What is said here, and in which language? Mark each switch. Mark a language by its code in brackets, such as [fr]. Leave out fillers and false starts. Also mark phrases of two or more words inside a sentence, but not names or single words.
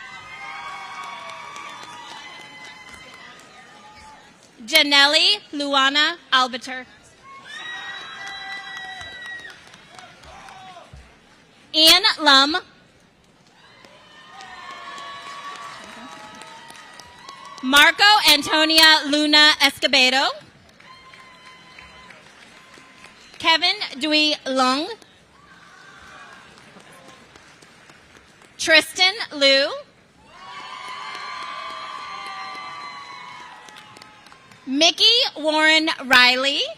[en] Janelli Luana Albiter. Ian Lum. Marco Antonia Luna Escobedo. Kevin Dui Lung. Tristan Liu. Mickey Warren Riley.